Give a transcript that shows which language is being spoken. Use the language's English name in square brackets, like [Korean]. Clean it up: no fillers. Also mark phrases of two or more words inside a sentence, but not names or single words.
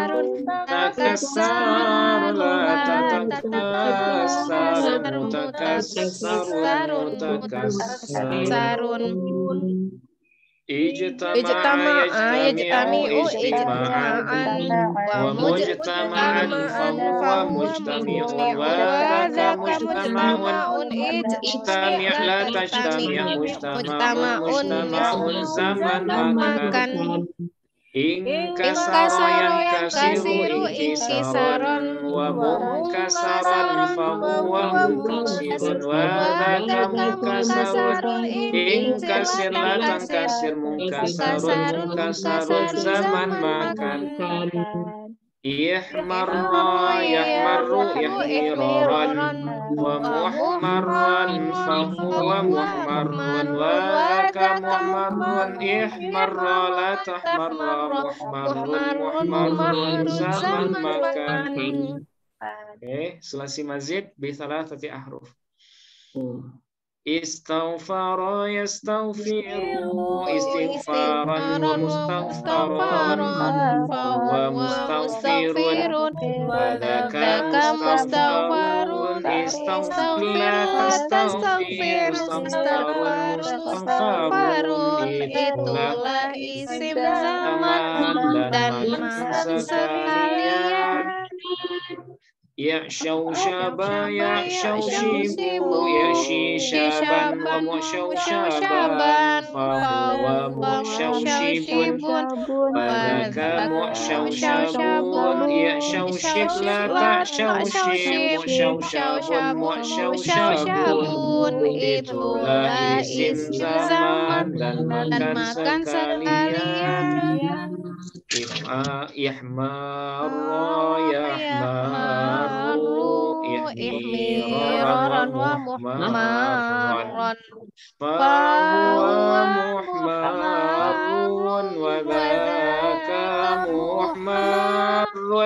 [Arabic] تكسّر لا تتكسّر متكسَّر متكسَّر. اجتمع يجتمع اجتماعا ومجتمعا فهو مجتمع وذاك مجتمع اجتمع لا تجتمع مجتمع زمان مكان. انكسر ينكسر انكسارا ومنكسرا فهو منكسر وذاك منكسر. انكسر لا تنكسر منكسر زمان مكان. احمرّ يحمرّ احمرارا ومحمرّا فهو محمرّ وذاك محمرّ. احمرّ لا تحمرّ محمرّ زمان مكان. [Indonesian] Oke, [Arabic] ثلاثي مزيد بثلاثة أحرف. استغفر يستغفر استغفارا ومستغفرا ومستغفر وذاك مستغفر. استغفر تستغفر استغفار مستغفر. [Indonesian] Itulah [Arabic] اسم زمان [Indonesian] dan masa sekalian. [Arabic] اعشوشب يعشوشب اعشيشابا ومعشوشبا فهو معشوشب وذاك معشوشب. اعشوشب لا تعشوشب معشوشب. [Indonesian] Itulah [Arabic] اسم زمان [Indonesian] dan makan sekalian. [Arabic] احمرّ يحمرّ احمرارا ومحمرّا فهو محمرّ وذاك محمرّ.